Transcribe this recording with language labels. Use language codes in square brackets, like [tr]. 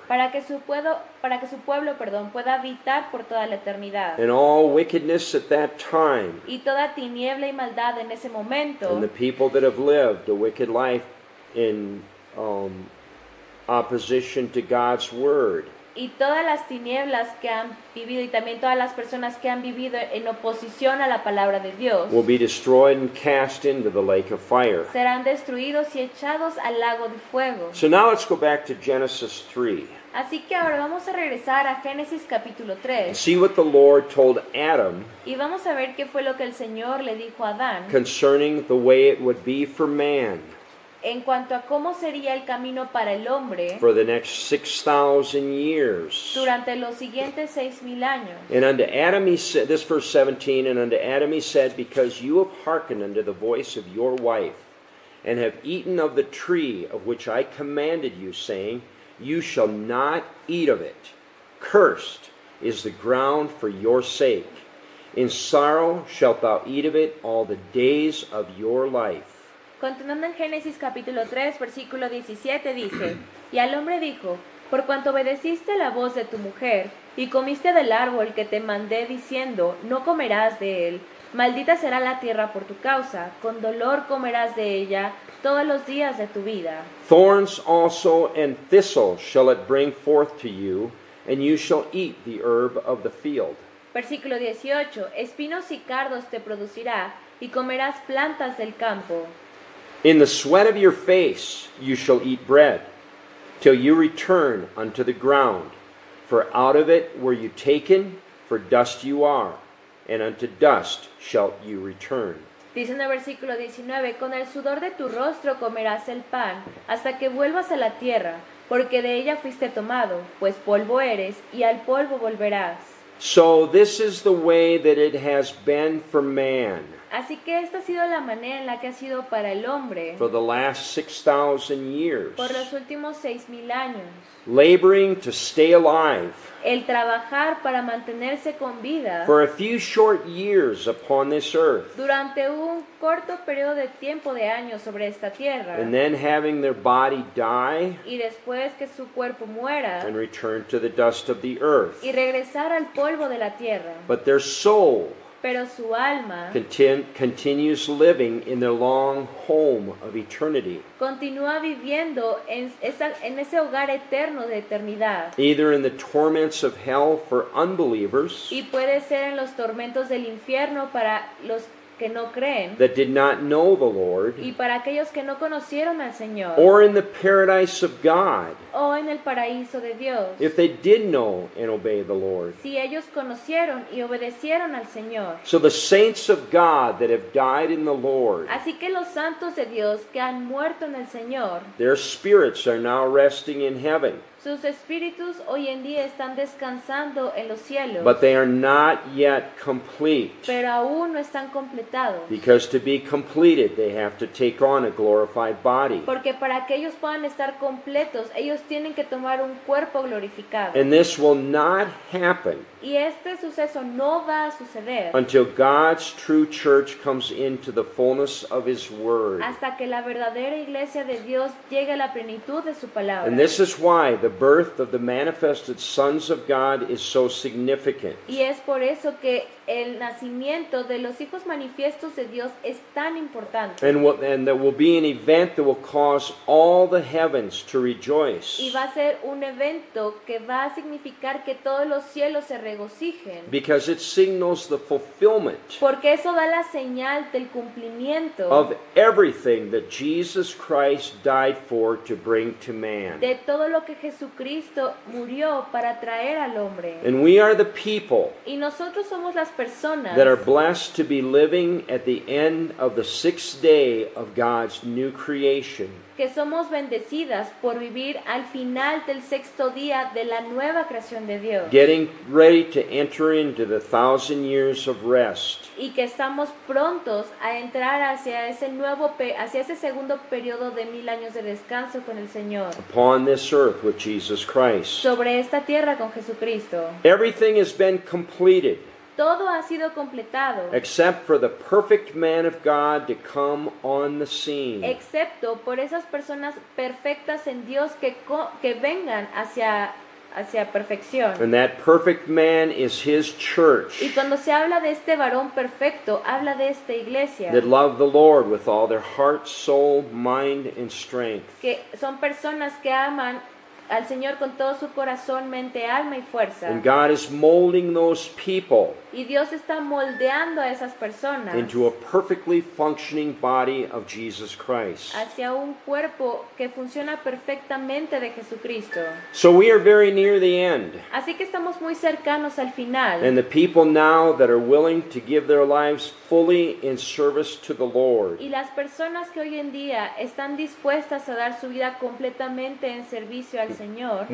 [es] para que su pueblo, pueda habitar por toda la eternidad. [en] And all wickedness at that time, [es] Y toda tiniebla y maldad en ese momento, [en] and the people that have lived a wicked life in opposition to God's Word, [es] y todas las tinieblas que han vivido y también todas las personas que han vivido en oposición a la palabra de Dios [en] will be destroyed and cast into the lake of fire. [es] serán destruidos y echados al lago de fuego. [en] So now let's go back to Genesis 3 [es] Así que ahora vamos a regresar a Génesis capítulo [en] and 3 see what the Lord told Adam [es] y vamos a ver qué fue lo que el Señor le dijo a Adán [en] concerning the way it would be for man [es] en cuanto a cómo sería el camino para el hombre [en] for the next 6,000 years. [es] durante los siguientes 6,000 años. [en] And unto Adam he said, this verse 17, and unto Adam he said, because you have hearkened unto the voice of your wife, and have eaten of the tree of which I commanded you, saying, you shall not eat of it. Cursed is the ground for your sake. In sorrow shalt thou eat of it all the days of your life. [es] Continuando en Génesis capítulo 3, versículo 17 dice, y al hombre dijo, por cuanto obedeciste la voz de tu mujer, y comiste del árbol que te mandé diciendo, no comerás de él, maldita será la tierra por tu causa, con dolor comerás de ella todos los días de tu vida. [en] Thorns also and thistles shall it bring forth to you, and you shall eat the herb of the field. [es] Versículo 18, espinos y cardos te producirá, y comerás plantas del campo. [en] In the sweat of your face you shall eat bread, till you return unto the ground. For out of it were you taken, for dust you are, and unto dust shalt you return. [es] Dice en el versículo 19, con el sudor de tu rostro comerás el pan, hasta que vuelvas a la tierra, porque de ella fuiste tomado, pues polvo eres, y al polvo volverás. [en] So this is the way that it has been for man. [es] Así que esta ha sido la manera en la que ha sido para el hombre [en] for the last 6,000 years, [es] por los últimos 6,000 años. [en] laboring to stay alive [es] El trabajar para mantenerse con vida [en] for a few short years upon this earth, [es] durante un corto periodo de tiempo de años sobre esta tierra [en] and then having their body die [es] y después que su cuerpo muera [en] and return to the dust of the earth. [es] y regresar al polvo de la tierra. [en] But their soul [es] Pero su alma [en] continues living in their long home of eternity, [es] continúa viviendo en ese hogar eterno de eternidad. [en] either in the torments of hell for unbelievers [es] Y puede ser en los tormentos del infierno para los que no creen [en] that did not know the Lord, [es] y para aquellos que no conocieron al Señor, [en] or in the paradise of God, [es] o en el paraíso de Dios. [en] if they did know and obey the Lord. [es] Si ellos conocieron y obedecieron al Señor. [en] So the saints of God that have died in the Lord, [es] Así que los santos de Dios que han muerto en el Señor, [en] their spirits are now resting in heaven, [es] sus espíritus hoy en día están descansando en los cielos, [en] but they are not yet complete, [es] pero aún no están completados. [en] because to be completed they have to take on a glorified body. [es] Porque para que ellos puedan estar completos, ellos tienen que tomar un cuerpo glorificado. [en] And this will not happen [es] Y este suceso no va a suceder [en] until God's true church comes into the fullness of His Word. [es] hasta que la verdadera iglesia de Dios llegue a la plenitud de su palabra. [en] And this is why the birth of the manifested sons of God is so significant. [es] Y es por eso que el nacimiento de los hijos manifiestos de Dios es tan importante. [en] And there will be an event that will cause all the heavens to rejoice, [es] Y va a ser un evento que va a significar que todos los cielos se regocijen. [en] because it signals the fulfillment [es] Porque eso da la señal del cumplimiento [en] of everything that Jesus Christ died for to bring to man. [es] de todo lo que Jesucristo murió para traer al hombre. [en] And we are the people [es] Y nosotros somos las personas [en] that are blessed to be living at the end of the 6th day of God's new creation, [es] que somos bendecidas por vivir al final del sexto día de la nueva creación de Dios. [en] getting ready to enter into the 1,000 years of rest. [es] Y que estamos prontos a entrar hacia ese segundo periodo de 1000 años de descanso con el Señor. [en] Upon this earth with Jesus Christ. [es] Sobre esta tierra con Jesucristo. [en] Everything has been completed [es] Todo ha sido completado, [en] except for the perfect man of God to come on the scene. [es] excepto por esas personas perfectas en Dios que vengan hacia perfección. [en] And that perfect man is His church, [es] Y cuando se habla de este varón perfecto, habla de esta iglesia, [en] that love the Lord with all their heart, soul, mind, and strength. [es] que son personas que aman al Señor con todo su corazón, mente, alma y fuerza. [en] And God is molding those people [es] Y Dios está moldeando a esas personas [en] into a perfectly functioning body of Jesus Christ. [es] hacia un cuerpo que funciona perfectamente de Jesucristo. [en] So we are very near the end. [es] Así que estamos muy cercanos al final. [en] And the people now that are willing to give their lives fully in service to the Lord [es] Y las personas que hoy en día están dispuestas a dar su vida completamente en servicio al Señor